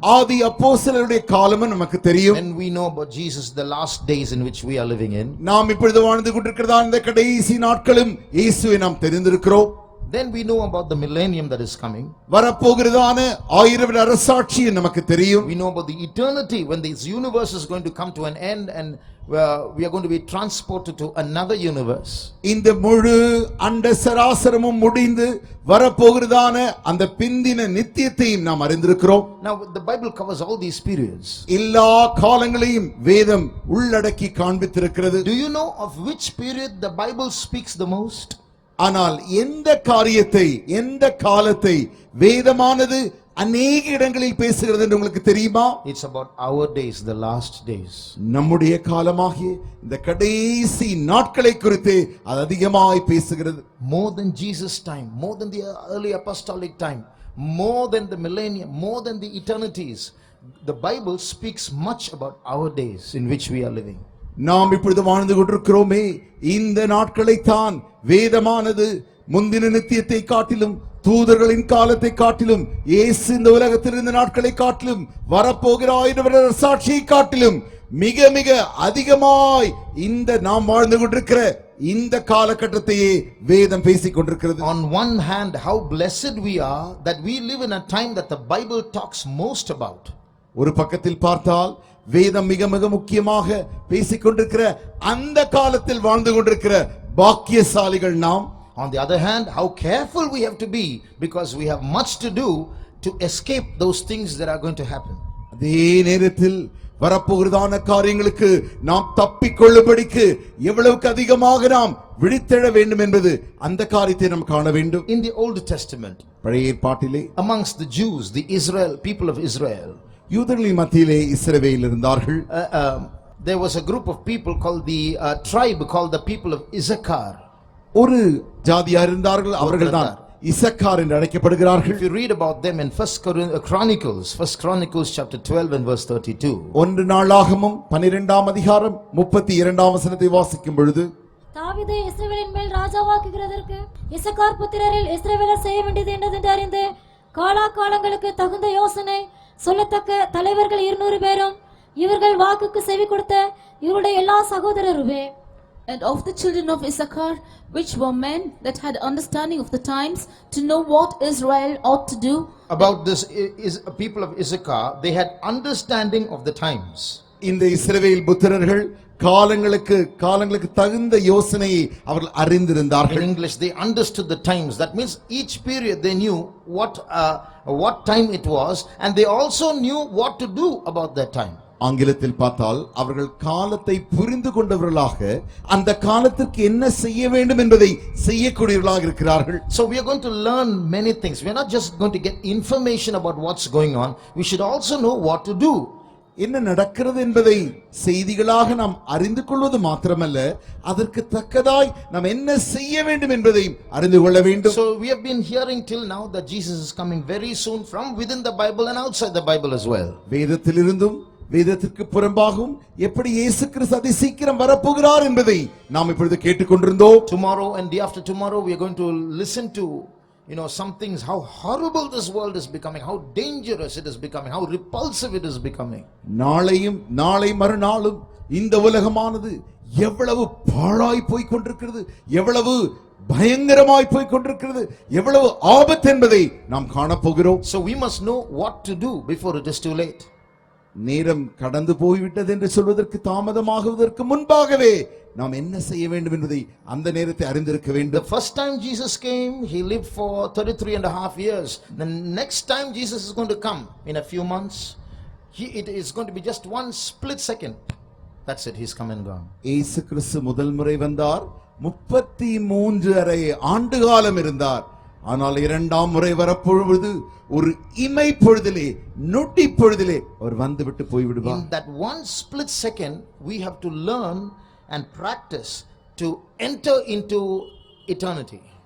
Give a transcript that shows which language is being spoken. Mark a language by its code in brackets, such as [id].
[ta] ஆதி அப்போஸ்தலருடைய காலமும் நமக்கு தெரியும். [en] And we know about Jesus, the last days in which we are living in. [ta] நாம் இப்பொழுது வாழ்ந்து கொண்டிருக்கிறதா இந்த கடைசி நாட்களும் இயேசுவை நாம் தெரிந்திருக்கிறோம். [en] Then we know about the millennium that is coming. [ta] வரப்போகிறதான 1000 வருட அரசாட்சி நமக்கு தெரியும். [en] We know about the eternity when this universe is going to come to an end and we are going to be transported to another universe. [ta] இந்த முழு அண்ட சராசரமும் முடிந்து வரப்போகிறதான அந்த பிந்தின நித்தியத்தையும் நாம் அறிந்திருக்கிறோம். [en] Now the Bible covers all these periods. [ta] எல்லா காலங்களையும் வேதம் உள்ளடக்கி காண்பித்திருக்கிறது. [en] Do you know of which period the Bible speaks the most? [ta] ஆனால் எந்த காரியத்தை எந்த காலத்தை வேதமானது அநேக இடங்களில் பேசுகிறது என்று உங்களுக்கு தெரியுமா? [en] It's about our days, the last days. [ta] நம்முடைய காலமாகிய இந்த கடைசி நாட்களை குறித்து அது அதிகமாய் பேசுகிறது. [en] More than Jesus' time, more than the early apostolic time, more than the millennium, more than the eternities. The Bible speaks much about our days in which we are living. [ta] நாம் இப்பொழுது வாழ்ந்து கொண்டிருக்கிறோமே இந்த நாட்களை தான் வேதமானது முந்தின நித்தியத்தை காட்டிலும் தூதர்களின் காலத்தை காட்டிலும் இயேசு இந்த உலகத்தில் இருந்த நாட்களை காட்டிலும் வரப்போகிற 1000 வருட சாட்சியை காட்டிலும் மிக மிக அதிகமாய் இந்த நாம் வாழ்ந்து கொண்டிருக்கிற இந்த காலகட்டத்தையே வேதம் பேசிக் கொண்டிருக்கிறது. [en] On one hand, how blessed we are that we live in a time that the Bible talks most about. [ta] ஒரு பக்கத்தில் பார்த்தால் வேதம் மிக மிக முக்கியமாக பேசிக் கொண்டிருக்கிற அந்த காலத்தில் வாழ்ந்து கொண்டிருக்கிற பாக்கியசாலிகள் நாம். [en] On the other hand, how careful we have to be because we have much to do to escape those things that are going to happen. [ta] அதே நேரத்தில் வரப்போகிறதான காரியங்களுக்கு நாம் தப்பிக்கொள்ளும்படிக்கு எவ்வளவுக்கு அதிகமாக நாம் விழித்தெழ வேண்டும் என்பது அந்த காரியத்தை நாம் காண வேண்டும். [en] In the Old Testament, [ta] பழைய ஏற்பாட்டிலே [en] amongst the Jews, the people of Israel, [ta] யூதர்களின் மத்தியிலே இஸ்ரவேல் இருந்தார்கள். [en] there was a group of people called the tribe called the people of Issachar. [ta] ஒரு ஜாதியார் இருந்தார்கள், அவர்கள்தான் இசக்கார் என்று அழைக்கப்படுகிறார்கள். [en] If you read about them in First Chronicles chapter 12 and verse 32. [ta] ஒன்று நாளாகமம் 12ஆம் அதிகாரம் 32ஆம் வசனத்தை வாசிக்கும் பொழுது, தாவீதை இஸ்ரவேலின் மேல் ராஜாவாக்குகிறதற்கு இசக்கார் புத்திரரில் இஸ்ரவேலர் செய்ய வேண்டியது என்னதென்று அறிந்து காலாகாலங்களுக்கு தகுந்த யோசனை சொல்லத்தக்க தலைவர்கள் 200 பேரும் இவர்கள் வாக்குக்கு செவி கொடுத்த இவருடைய எல்லா சகோதரருமே. [en] And of the children of Issachar, which were men that had understanding of the times, to know what Israel ought to do. About this is people of Issachar, they had understanding of the times. [ta] இந்த இஸ்ரவேல் புத்திரர்கள் காலங்களுக்கு தகுந்த யோசனையை அவர்கள் அறிந்திருந்தார்கள். [en] In English, they understood the times. That means each period they knew what time it was, and they also knew what to do about that time. [ta] ஆங்கிலத்தில் பார்த்தால் அவர்கள் காலத்தை புரிந்து கொண்டவர்களாக அந்த காலத்திற்கு என்ன செய்ய வேண்டும் என்பதை செய்யக்கூடியவர்களாக இருக்கிறார்கள். [en] So we are going to learn many things. We are not just going to get information about what's going on. We should also know what to do. [ta] என்ன நடக்கிறது என்பதை செய்திகளாக நாம் அறிந்து கொள்வது மாத்திரமல்ல, அதற்கு தக்கதாய் நாம் என்ன செய்ய வேண்டும் என்பதை அறிந்து கொள்ள வேண்டும். [en] So we have been hearing till now that Jesus is coming very soon from within the Bible and outside the Bible as well. [ta] வேதத்திலிருந்தும் வேதத்திற்கு புறம்பாகவும் எப்படி இயேசு கிறிஸ்து அதி சீக்கிரம் வரப்போகிறார் என்பதை நாம் இப்பொழுது கேட்டுக்கொண்டிருந்தோம். [en] Tomorrow and day after tomorrow we are going to listen to some things, how horrible this world is becoming, how dangerous it is becoming, how repulsive it is becoming. [ta] நாளை மறுநாளும் இந்த உலகமானது எவ்வளவு பாழாய் போய் கொண்டிருக்கிறது, எவ்வளவு பயங்கரமாய் போய் கொண்டிருக்கிறது, எவ்வளவு ஆபத்து என்பதை நாம் காணப்போகிறோம். [en] So we must know what to do before it is too late. [ta] நேரம் கடந்து போய்விட்டது என்று சொல்வதற்கு தாமதமாகுவதற்கு முன்பாகவே நாம் என்ன செய்ய வேண்டும் என்பதை அந்த நேரத்தை அறிந்திருக்க வேண்டும். [en] The first time Jesus came, he lived for 33 and a half years. The next time Jesus is going to come in a few months, it is going to be just one split second. That's it, he's come and gone. [ta] இயேசு கிறிஸ்து முதல் முறை வந்தார், 33 ஆண்டு காலம் இருந்தார். ஆனால் இரண்டாம் முறை வரப்பொழுது ஒரு இமை பொழுதிலே, நொடி பொழுதிலே அவர் வந்துவிட்டு போய்விடுவார். [en] In that one split second we have to learn and practice to enter into eternity.